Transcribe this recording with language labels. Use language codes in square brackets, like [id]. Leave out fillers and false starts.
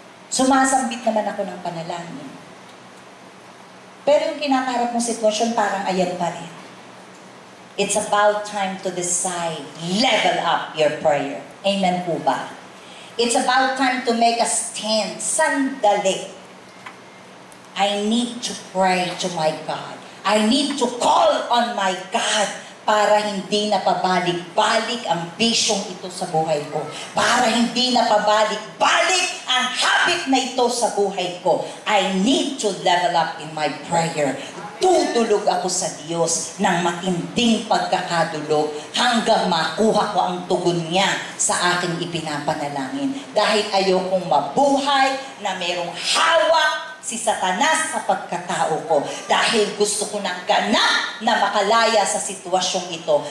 [tl] Sumasambit naman ako ng panalangin. Pero yung kinakaharap mong sitwasyon, parang ayan pa rin. [en] It's about time to decide, level up your prayer. [tl] Amen po ba? [en] It's about time to make a stand. Sandali. I need to pray to my God. I need to call on my God [tl] para hindi na pabalik-balik ang bisyong ito sa buhay ko. Para hindi na pabalik-balik ang habit na ito sa buhay ko. [en] I need to level up in my prayer. [tl] Tutulog ako sa Diyos ng matinding pagkakadulog hanggang makuha ko ang tugon niya sa aking ipinapanalangin. Dahil ayokong mabuhay na merong hawak si Satanas sa pagkatao ko. Dahil gusto ko ng ganap na makalaya sa sitwasyong ito.